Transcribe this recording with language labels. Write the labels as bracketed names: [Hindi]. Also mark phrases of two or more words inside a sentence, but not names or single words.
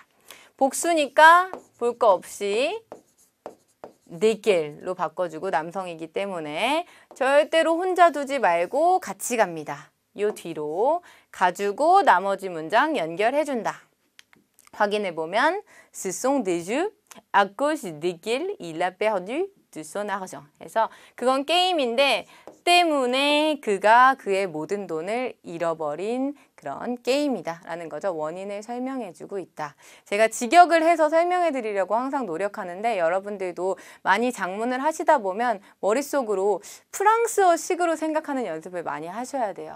[Korean] 복수니까 볼 거 없이 네길로 바꿔주고 남성이기 때문에 절대로 혼자 두지 말고 같이 갑니다. 요 뒤로 가지고 나머지 문장 연결해준다. [French] 확인해보면 Ce sont des jeux à cause desquels il a perdu de son argent. [Korean] 그래서 그건 게임인데 때문에 그가 그의 모든 돈을 잃어버린 그런 게임이다 라는 거죠. 원인을 설명해주고 있다. 제가 직역을 해서 설명해 드리려고 항상 노력하는데 여러분들도 많이 작문을 하시다 보면 머릿속으로 프랑스어식으로 생각하는 연습을 많이 하셔야 돼요.